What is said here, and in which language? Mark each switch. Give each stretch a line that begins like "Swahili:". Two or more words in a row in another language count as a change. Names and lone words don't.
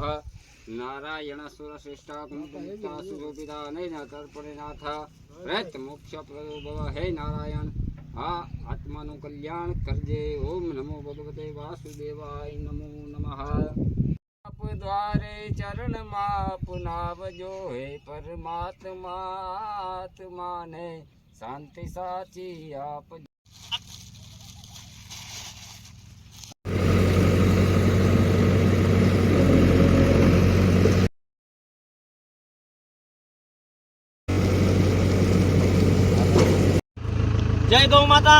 Sanskrit: नारायण सुरश्रेष्ठ कुंकुमयुक्ता सुशोभिता नयनतर्पणनाथ प्रेतमोक्ष प्रदो भव.
Gujarati: હે નારાયણ આ આત્માનું કલ્યાણ કરજે.
Sanskrit: ओम नमो भगवते वासुदेवाय नमो नमः.
Gujarati: આપ દ્વારે ચરણમાં પુનાવજો હે પરમાત્મા. આત્માને શાંતિ સાચી આપ. જય ગૌ માતા.